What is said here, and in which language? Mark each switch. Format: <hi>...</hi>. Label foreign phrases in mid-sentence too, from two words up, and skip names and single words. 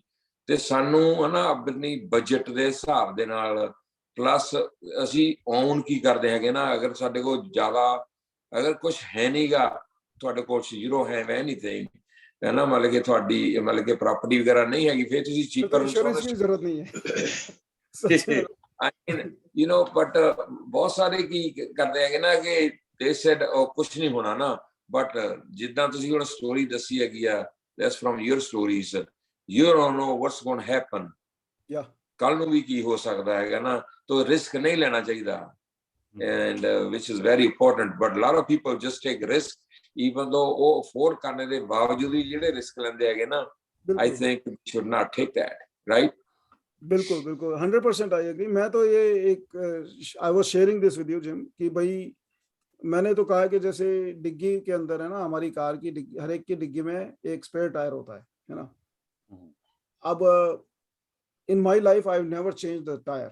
<pa>ਤੇ ਸਾਨੂੰ ਹਨਾ ਆਪਣੀ ਬਜਟ ਦੇ ਹਿਸਾਬ ਦੇ ਨਾਲ, ਪਲੱਸ ਅਸੀਂ ਓਨ ਕੀ ਕਰਦੇ ਹੈਗੇ ਨਾ, ਅਗਰ ਸਾਡੇ ਕੋਲ ਜ਼ਿਆਦਾ, ਅਗਰ ਕੁਝ ਹੈ ਨਹੀਂਗਾ, ਤੁਹਾਡੇ ਕੋਲ ਜ਼ੀਰੋ ਹੈ ਐਨੀਥਿੰਗ ਹੈ ਨਾ, ਮਤਲਬ ਕਿ ਤੁਹਾਡੀ ਮਤਲਬ ਕਿ ਪ੍ਰਾਪਰਟੀ ਵਗੈਰਾ ਨਹੀਂ ਹੈਗੀ, ਫਿਰ ਤੁਸੀਂ ਚੀਪਰ ਇੰਸ਼ੋਰੈਂਸ ਦੀ ਜ਼ਰੂਰਤ ਨਹੀਂ ਹੈ.</pa> <en>you know,</en> <pa>ਬਟ ਬਹੁਤ ਸਾਰੇ ਕੀ ਕਰਦੇ ਹੈਗੇ ਨਾ ਕਿ</pa> <en>they said</en> <pa>ਕੁਝ ਨਹੀਂ ਹੋਣਾ ਨਾ, ਬਟ ਜਿੱਦਾਂ ਤੁਸੀਂ ਹੁਣ ਸਟੋਰੀ ਦੱਸੀ ਹੈਗੀ ਆ,</pa> <en>that's from your stories, you don't know what's going to happen. Yeah.</en> <pa>ਕੱਲ ਨੂੰ ਵੀ ਕੀ ਹੋ ਸਕਦਾ ਹੈਗਾ ਨਾ, ਤਾਂ ਰਿਸਕ ਨਹੀਂ ਲੈਣਾ ਚਾਹੀਦਾ.</pa> <en>And which is very important, but a lot of people just take risk, even though</en> <pa>ਉਹ ਅਫੋਰਡ ਕਰਨੇ ਦੇ ਬਾਵਜੂਦ ਵੀ ਜਿਹੜੇ ਰਿਸਕ ਲੈਂਦੇ ਹੈਗੇ ਨਾ,</pa> <en>I think we should not take that, right?</en> <hi>बिल्कुल बिल्कुल 100%</hi> <en>I agree.</en> <hi>मैं तो ये एक</hi> <en>I was sharing this with you</en> <hi>जिम कि भाई मैंने तो कहा कि जैसे डिग्गी के अंदर है ना, हमारी कार की डिग्गी, हर एक की डिग्गी में एक स्पेयर टायर होता है ना.</hi> <en>अब in my life I never change the tyre.</en>